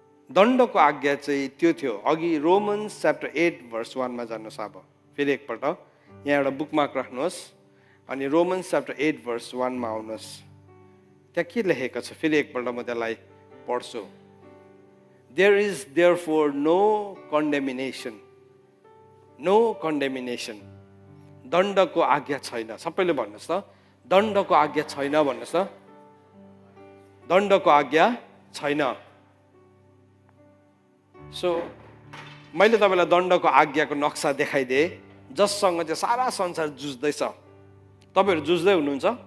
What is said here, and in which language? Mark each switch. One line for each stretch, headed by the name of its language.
Nepali: दण्डको आज्ञा चाहिँ त्यो थियो। अघि रोमन्स च्याप्टर 8 भर्स 1 मा जानुहोस्। अब फेरि एकपल्ट यहाँ एउटा बुकमार्क राख्नुहोस् अनि रोमन्स च्याप्टर 8 भर्स 1 मा आउनुहोस्। त्यहाँ के लेखेको छ फेरि एकपल्ट म त्यसलाई पढ्छु।
English: There is therefore no condemnation. No condemnation.
Nepali: दण्डको आज्ञा छैन। सबैले भन्नुहोस् त, दण्डको आज्ञा छैन भन्नुहोस् त। दण्डको आज्ञा छैन। सो मैले तपाईँलाई दण्डको आज्ञाको नक्सा देखाइदिएँ जससँग चाहिँ सारा संसार जुझ्दैछ। तपाईँहरू जुझ्दै हुनुहुन्छ?